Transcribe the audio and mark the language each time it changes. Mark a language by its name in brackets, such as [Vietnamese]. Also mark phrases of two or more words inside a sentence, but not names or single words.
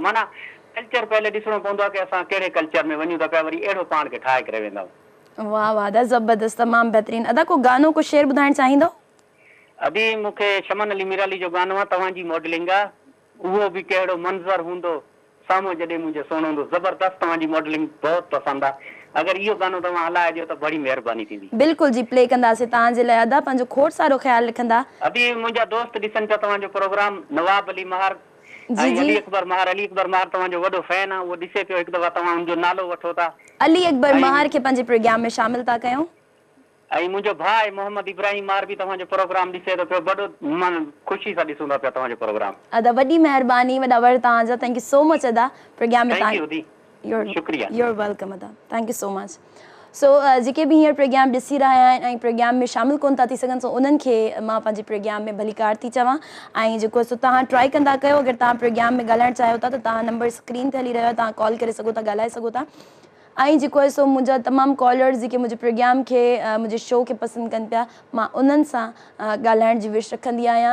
[Sindhi] माना कल्चर पहले ॾिसणो पवंदो आहे की असां कहिड़े कल्चर में वञूं था पिया, वरी अहिड़ो पाण खे ठाहे करे वेंदा आहियूं। वाह वाह अदा, ज़बरदस्त, तमामु बहितरीन। अदा को गानो, को शेर ॿुधाइणु चाहींदो? अदी मूंखे शमन अली मिराली जो गानो आहे, तव्हांजी मॉडलिंग आहे, उहो बि कहिड़ो मंज़र हूंदो साम्हूं जॾहिं मुंहिंजो सोन हूंदो। ज़बरदस्त, तव्हांजी मॉडलिंग बहुत पसंदि आहे। अगरि इहो गानो तव्हां हलाए ॾियो त बड़ी महिरबानी थींदी। बिल्कुलु जी, प्ले कंदासीं तव्हांजे लाइ। अदा पंहिंजो खोड़ सारो ख़्यालु रखंदा। अदी मुंहिंजा दोस्त ॾिसनि पिया तव्हांजो प्रोग्राम, नवाब अली महार अली अकबर महार तव्हांजो वॾो फैन आहे, उहो ॾिसे पियो, हिकु दफ़ा तव्हां हुनजो नालो वठो था। अली अकबर महार खे पंहिंजे प्रोग्राम में शामिल था कयूं। ऐं मुंहिंजो भाउ मोहम्मद इब्राहिम मार बि तव्हांजो प्रोग्राम ॾिसे थो पियो, वॾो मन ख़ुशी सां ॾिसूं था पिया तव्हांजो प्रोग्राम। अदा वॾी महिरबानी, वॾा वर तव्हांजा। [English] Thank you so much [Sindhi] अदा। प्रोग्राम में [English] शुक्रिया, You're welcome अदा, Thank you so much. [Sindhi] सो जेके बि हींअर प्रोग्राम ॾिसी रहिया आहिनि ऐं प्रोग्राम में शामिल कोन था थी सघनि, सो उन्हनि खे मां पंहिंजे प्रोग्राम में भलीकार थी चवां। ऐं जेको सो तव्हां ट्राई कंदा कयो, अगरि तव्हां प्रोग्राम में ॻाल्हाइणु चाहियो था त तव्हां नंबर स्क्रीन ते हली रहियो, तव्हां कॉल करे सघो था, ॻाल्हाए सघो था। ऐं जेको आहे सो मुंहिंजा तमामु कॉलर्स जेके मुंहिंजे प्रोग्राम खे, मुंहिंजे शो खे पसंदि कनि पिया, मां उन्हनि सां ॻाल्हाइण जी विश रखंदी आहियां।